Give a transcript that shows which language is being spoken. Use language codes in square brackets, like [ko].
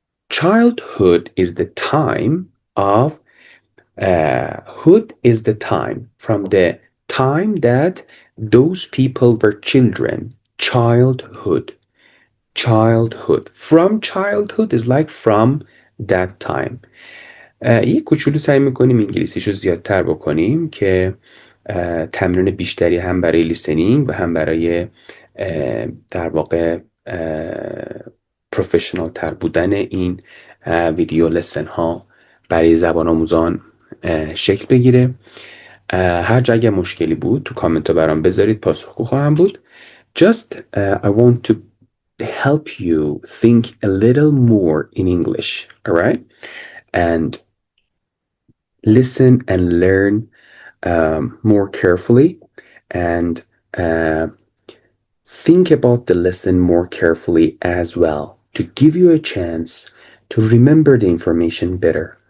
[en] Childhood is the time of, hood is the time, from the time that those people were children. Childhood. Childhood. From childhood is like from that time. [fa] یک کوچولو سعی میکنیم انگلیسیشو زیادتر بکنیم که تمرین بیشتری هم برای لیسنینگ و هم برای در واقع پروفشنال تر بودن این ویدیو لسن ها برای زبان آموزان شکل بگیره. هر جا اگه مشکلی بود تو کامنت ها برام بذارید، پاسخگو خواهم بود. [en] Just I want to help you think a little more in English, all right? And listen and learn more carefully, and think about the lesson more carefully as well, to give you a chance to remember the information better.